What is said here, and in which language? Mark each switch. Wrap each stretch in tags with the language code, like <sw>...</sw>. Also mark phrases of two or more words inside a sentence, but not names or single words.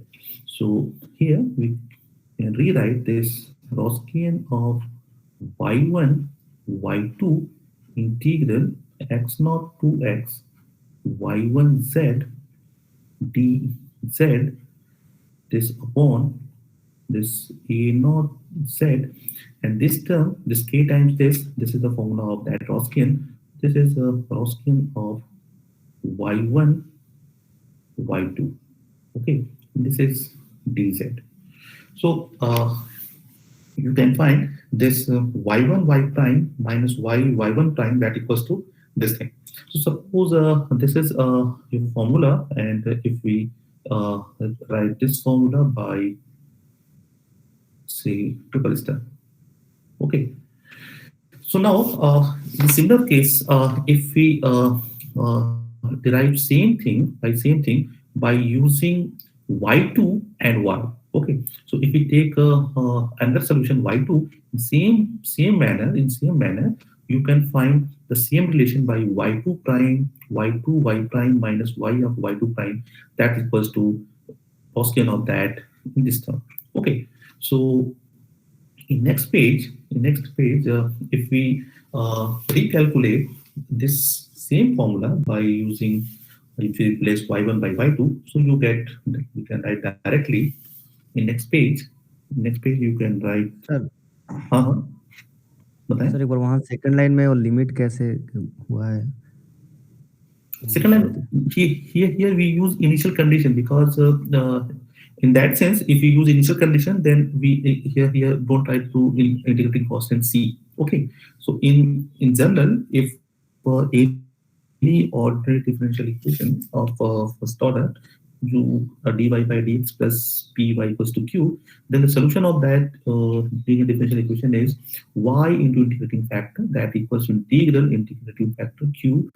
<en>So here we can rewrite this Roskian of y1 y2 integral x naught to x y1z dz, this upon this A naught Z, and this term, this K times this is the formula of that Roskian. This is a Roskian of Y1, Y2. Okay, this is dz. So you can find this y1 y prime minus y1 prime, that equals to this thing. So suppose this is your formula, and if we uh, write this formula by say triple star. Okay, so now in similar case, if we derive same thing by same thing by using y2 and y. Okay, so if we take another solution y2 in same manner, you can find the same relation by y2 prime, y2 y prime minus y of y2 prime, that equals to Gaussian of that in this term. Okay, so if we recalculate this same formula by using, if we replace y1 by y2, so you get, you can write directly in next page you can write.</en> <hi>सर हाँ हाँ, बताएं. सर एक बार वहाँ</hi> <en>second line</en> <hi>में वो लिमिट कैसे हुआ है वो Second बता line, दीजिए।</hi> <en>here we use initial condition because in that sense, if we use initial condition, then we here don't try to integrating constant c. Okay, so in general, if any ordinary differential equation of first order, you dy by dx plus py equals to q, then the solution of that linear differential equation is y into integrating factor, that equals to integral integrating factor q.</en>